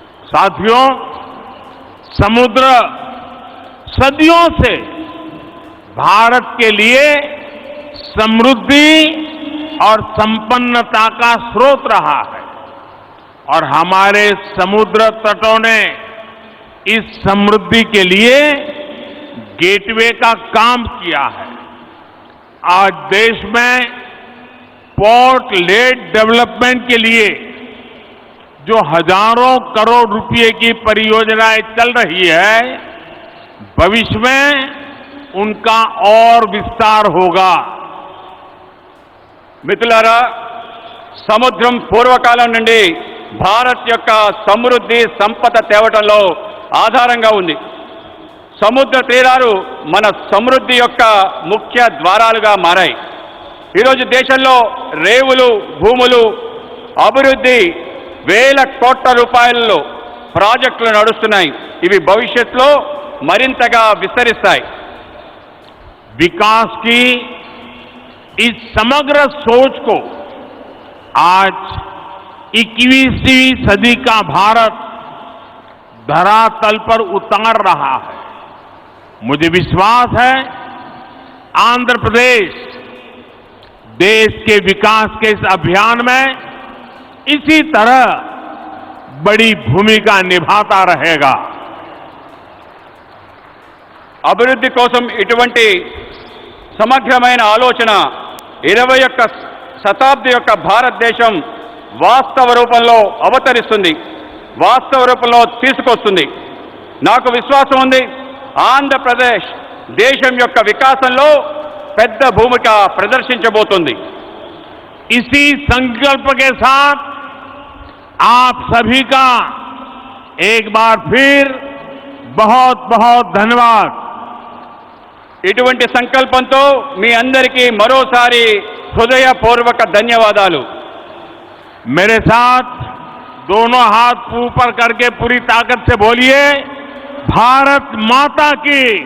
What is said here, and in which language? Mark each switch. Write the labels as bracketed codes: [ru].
[hi] साथियों, समुद्र सदियों से भारत के लिए समृद्धि और संपन्नता का स्रोत रहा है और हमारे समुद्र तटों ने इस समृद्धि के लिए गेटवे का काम किया है। आज देश में पोर्ट लेड डेवलपमेंट के लिए जो हजारों करोड़ रुपए की परियोजनाएं चल रही है, भविष्य में उनका और विस्तार होगा। [te] మిత్రులారా, సముద్రం పూర్వకాలం నుండి భారత్ యొక్క సమృద్ధి సంపద తేవటంలో ఆధారంగా ఉంది. సముద్ర తీరాలు మన సమృద్ధి యొక్క ముఖ్య ద్వారాలుగా మారాయి. ఈరోజు దేశంలో రేవులు, భూములు, అభివృద్ధి వేల కోట్ల రూపాయలలో ప్రాజెక్టులు నడుస్తున్నాయి. ఇవి భవిష్యత్తులో మరింతగా విస్తరిస్తాయి. [hi] विकास की इस समग्र सोच को आज 21वीं सदी का भारत धरातल पर उतार रहा है। मुझे विश्वास है आंध्र प्रदेश देश के विकास के इस अभियान में इसी तरह बड़ी भूमिका निभाता रहेगा। [te] అభివృద్ధి కోసం ఇటువంటి సమగ్రమైన ఆలోచన 21వ శతాబ్ది యొక్క భారతదేశం వాస్తవ రూపంలో అవతరిస్తుంది, వాస్తవ రూపంలో తీసుకొస్తుంది. నాకు విశ్వాసం ఉంది, ఆంధ్రప్రదేశ్ దేశం యొక్క వికాసంలో పెద్ద భూమిక ప్రదర్శించబోతుంది. [hi] इसी संकल्प के साथ आप सभी का एक बार फिर बहुत बहुत धन्यवाद। [te] ఇటువంటి సంకల్పంతో మీ అందరికీ మరోసారి హృదయపూర్వక ధన్యవాదాలు. [hi] मेरे साथ दोनों हाथ ऊपर करके पूरी ताकत से बोलिए, भारत माता की